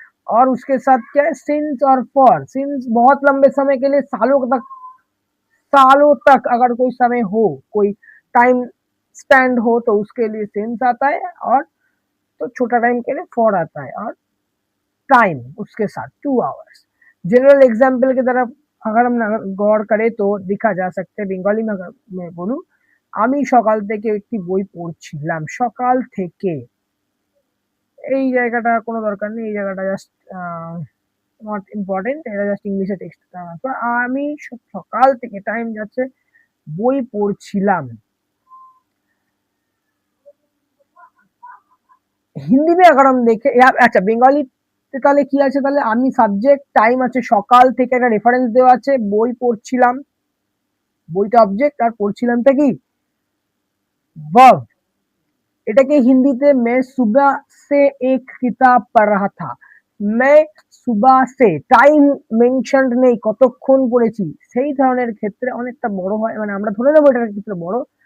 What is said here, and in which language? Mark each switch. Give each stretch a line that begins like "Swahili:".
Hindi: और उसके साथ क्या है, सिंस और फॉर। सिंस बहुत लंबे समय के लिए, सालों तक अगर कोई समय हो, कोई टाइम स्पैंड हो तो उसके लिए सिंस आता है, और तो छोटा टाइम के लिए फॉर आता है, और टाइम उसके साथ 2 hours। जनरल एग्जाम्पल की तरफ अगर हम गौर करें तो दिखा जा सकते हैं, बेंगली में अगर मैं बोलूं,
Bangla: আমি সকাল থেকে একটি বই পড়ছিলাম, সকাল থেকে, এই জায়গাটা কোনো দরকার নেই, এই জায়গাটা জাস্ট নট ইম্পর্টেন্ট, এটা জাস্ট ইংলিশে টেক্সট ট্রান্সফার। আমি সকাল থেকে, টাইম যাচ্ছে, বই পড়ছিলাম।
Hindi: हिंदी में अगर हम देखें या अच्छा बंगाली
Bangla: তাহলে কি আছে, তাহলে আমি সাবজেক্ট, টাইম আছে সকাল থেকে, একটা রেফারেন্স দেওয়া আছে, বই পড়ছিলাম, বইটা অবজেক্ট আর পড়ছিলামটা কি ভার্ব। এটাকে হিন্দিতে
Hindi: मैं सुबह से एक किताब पढ़ रहा था,
Bangla: मैं সুবাহ সে, টাইম মেনশনড নেই, কতক্ষণ পড়েছি, সেই ধরনের ক্ষেত্রে অনেকটা বড় হয়, মানে আমরা ধরে নেবো এটার ক্ষেত্রে বড়।